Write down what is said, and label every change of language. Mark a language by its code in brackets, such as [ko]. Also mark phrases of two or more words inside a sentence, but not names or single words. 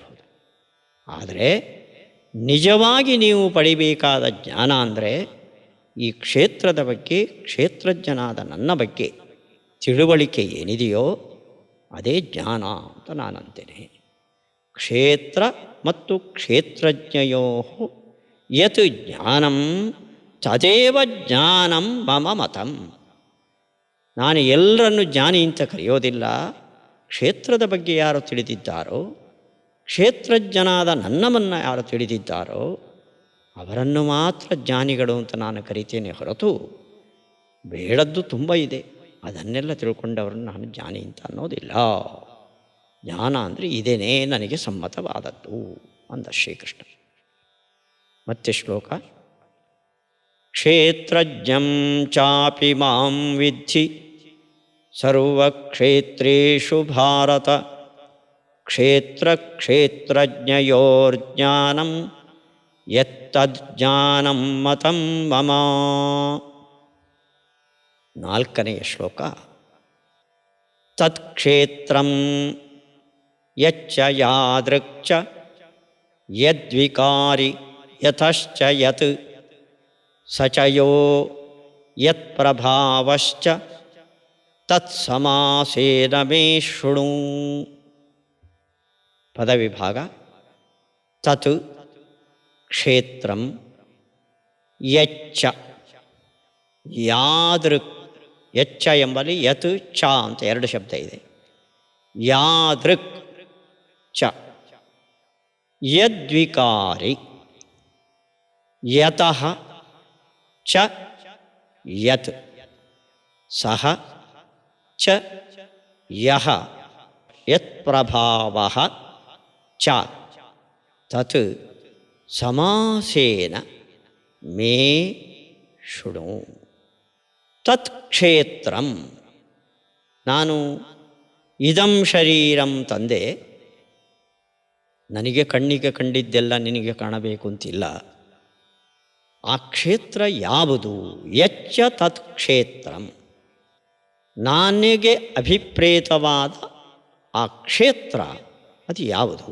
[kn] ಆದರೆ ನಿಜವಾಗಿ ನೀವು ಪಡಿಬೇಕಾದ ಜ್ಞಾನ ಅಂದರೆ ಈ ಕ್ಷೇತ್ರದ ಬಗ್ಗೆ, ಕ್ಷೇತ್ರಜ್ಞನಾದ ನನ್ನ ಬಗ್ಗೆ ತಿಳುವಳಿಕೆ ಏನಿದೆಯೋ ಅದೇ ಜ್ಞಾನ ಅಂತ ನಾನಂತೇನೆ. [sa] ಕ್ಷೇತ್ರ ಮತ್ತು ಕ್ಷೇತ್ರಜ್ಞಯೋ ಯತ್ ಜ್ಞಾನಂ ತದೇವ ಜ್ಞಾನಂ ಮಮ ಮತಂ. [kn] ನಾನು ಎಲ್ಲರನ್ನು ಜ್ಞಾನಿ ಅಂತ ಕರೆಯೋದಿಲ್ಲ. ಕ್ಷೇತ್ರದ ಬಗ್ಗೆ ಯಾರು ತಿಳಿದಿದ್ದಾರೋ, ಕ್ಷೇತ್ರಜ್ಞನಾದ ನನ್ನವನ್ನು ಯಾರು ತಿಳಿದಿದ್ದಾರೋ ಅವರನ್ನು ಮಾತ್ರ ಜ್ಞಾನಿಗಳು ಅಂತ ನಾನು ಕರಿತೇನೆ ಹೊರತು ಬೇಡದ್ದು ತುಂಬ ಇದೆ, ಅದನ್ನೆಲ್ಲ ತಿಳ್ಕೊಂಡವ್ರನ್ನ ನಾನು ಜ್ಞಾನಿ ಅಂತ ಅನ್ನೋದಿಲ್ಲ. ಜ್ಞಾನ ಅಂದರೆ ಇದೇನೇ ನನಗೆ ಸಮ್ಮತವಾದದ್ದು ಅಂದ ಶ್ರೀಕೃಷ್ಣ. ಮತ್ತೆ ಶ್ಲೋಕ. [sa] ಕ್ಷೇತ್ರಜ್ಞಂ ಚಾಪಿ ಮಾಂ ವಿದ್ಧಿ ಸರ್ವಕ್ಷೇತ್ರೇಷು ಭಾರತ ಕ್ಷೇತ್ರ ಕ್ಷೇತ್ರಜ್ಞಯೋರ್ಜ್ಞಾನಂ ಯತ್ತಜ್ಞಾನಂ ಮತಂ ಮಮ. [kn] ನಾಲ್ಕನೆಯ ಶ್ಲೋಕ. [sa] ತತ್ಕ್ಷೇತ್ರಂ ಯಚ್ಚ ಯಾದೃಕ್ಚ ಯದ್ವಿಕಾರಿ ಯತಶ್ಚ ಯತ್ ಸಚಯೋ ಯತ್ಪ್ರಭಾವಶ್ಚ ತತ್ಸಮಾಸೇನ ಮೇ ಶೃಣು. ಪದವಿಭಾಗ. ತತ್ ಕ್ಷೇತ್ರಂ ಯಚ್ಚ ಯಾದೃಕ್. [kn] ಯಚ್ಚ ಎಂಬಲ್ಲಿ [sa] ಯತ್ ಚ [kn] ಅಂತ ಎರಡು ಶಬ್ದ ಇದೆ. [sa] ಯಾದೃಕ್ ಚ ಯದ್ವಿಕಾರಿ ಯತಃ ಚ ಯತ್ ಸಹ ಚ ಯಹ ಯತ್ಪ್ರಭಾವಃ ಚ ತತ್ ಸಮಾಸೇನ ಮೇ ಶೃಣು. [kn] ತತ್ಕ್ಷೇತ್ರಂ. ನಾನು [sa] ಇದಂ ಶರೀರಂ [kn] ತಂದೆ, ನನಗೆ ಕಣ್ಣಿಗೆ ಕಂಡಿದ್ದೆಲ್ಲ ನಿನಗೆ ಕಾಣಬೇಕು ಅಂತಿಲ್ಲ. ಆ ಕ್ಷೇತ್ರ ಯಾವುದು? [sa] ಯಚ್ಚ ತತ್ಕ್ಷೇತ್ರಂ. [kn] ನನಗೆ ಅಭಿಪ್ರೇತವಾದ ಆ ಕ್ಷೇತ್ರ ಅದು ಯಾವುದು?